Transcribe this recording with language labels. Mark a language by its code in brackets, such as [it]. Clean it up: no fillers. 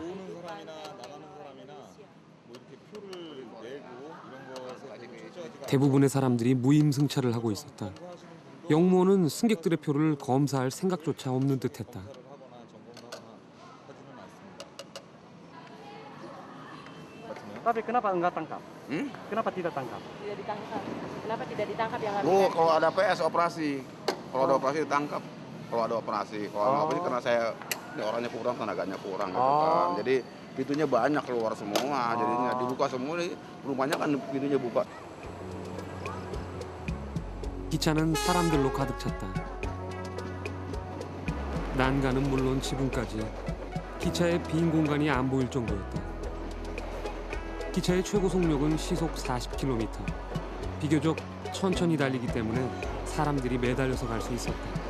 [ko] 오는 사람이나 나가는 사람이나 뭐 이렇게 표를 내고 이런 것에 철저하게 대부분의 사람들이 무임승차를 하고 있었다. 영모는 승객들의 표를 검사할 생각조차 없는 듯했다. 하거나 점검을 하거나 하지는 않습니다. [id] tapi kenapa enggak tangkap? Kenapa tidak tangkap? Tidak ditangkap. Kenapa tidak ditangkap yang Oh, harusnya? kalau ada PS operasi. Kalau ada operasi ditangkap. Kalau ada operasi. Kalau nggak operasi karena saya ini orangnya kurang, tenaganya kurang gitu kan. Jadi pintunya banyak keluar semua. Jadinya dibuka semua nih. Rumahnya kan pintunya buka. [ko] 기차는 사람들로 가득 찼다. 난간은 물론 지붕까지 기차의 빈 공간이 안 보일 정도였다. 기차의 최고 속력은 시속 40km. 비교적 천천히 달리기 때문에 사람들이 매달려서 갈 수 있었다.